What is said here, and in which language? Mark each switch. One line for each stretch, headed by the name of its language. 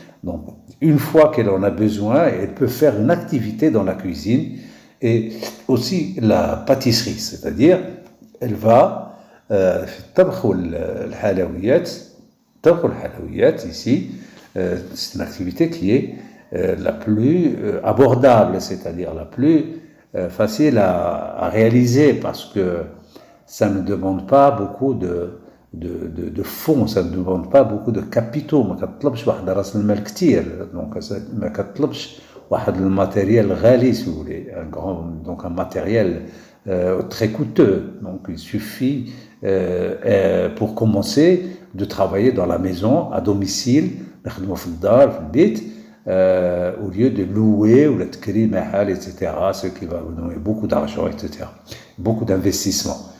French: Donc, une fois qu'elle en a besoin, elle peut faire une activité dans la cuisine et aussi la pâtisserie, c'est-à-dire, elle va
Arabic: طبخ الحلويات
French: ici, c'est une activité qui est la plus abordable, c'est-à-dire la plus facile à réaliser parce que ça ne demande pas beaucoup de fonds, ça ne demande pas beaucoup de capitaux.
Arabic: ما كتطلبش واحد راس المال كتير، donc ما كتطلبش واحد الماتيريال غالي
French: si vous voulez, un matériel très coûteux. Donc il suffit pour commencer de travailler dans la maison, à domicile, au lieu de louer ou de créer mahal, etc., ce qui va vous donner beaucoup d'argent, etc., beaucoup d'investissement.